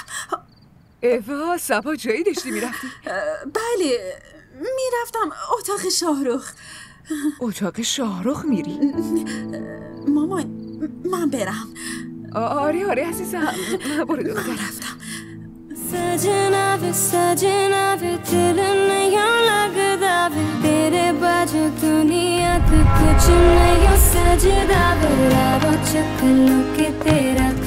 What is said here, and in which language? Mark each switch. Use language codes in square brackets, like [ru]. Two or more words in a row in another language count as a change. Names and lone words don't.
[fa] ایوا سبا جایی داشتی میرفتی؟ بله میرفتم اتاق شاهرخ. اتاق شاهرخ میری؟ مامان من برم. آره عزیزم برو دختر. رفتم. [pa] ਸਜਣਾ ਵੇ ਦਿਲ ਨਹੀਂ ਲਗਦਾ ਵੇ ਤੇਰੇ ਬਾਜੂ ਦੁਨੀਆ ਤੋ ਕੁਝ ਨਹੀਂ ਸਜਦਾ ਵੇ ਰਾਵੋ ਚਕਲੋ ਕੇ ਤੇਰਾ